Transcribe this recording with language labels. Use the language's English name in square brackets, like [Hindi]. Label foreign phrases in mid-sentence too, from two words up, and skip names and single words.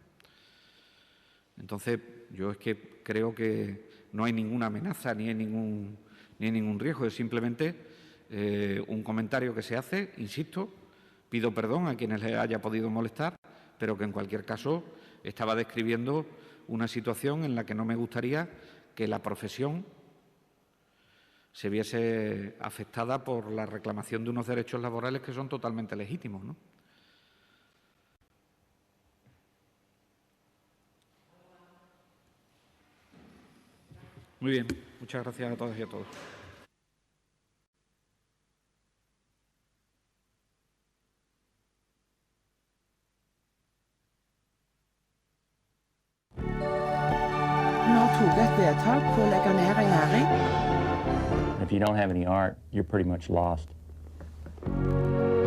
[Spanish] Entonces, yo es que creo que no hay ninguna amenaza ni hay ningún riesgo, es simplemente un comentario que se hace, insisto, pido perdón a quienes les haya podido molestar, pero que en cualquier caso estaba describiendo una situación en la que no me gustaría que la profesión se viese afectada por la reclamación de unos derechos laborales que son totalmente legítimos, ¿no? Muy bien, muchas gracias a todas y a todos. [Norwegian] Nå tok et vedtak på å legge ned en næring. [English] If you don't have any art, you're pretty much lost.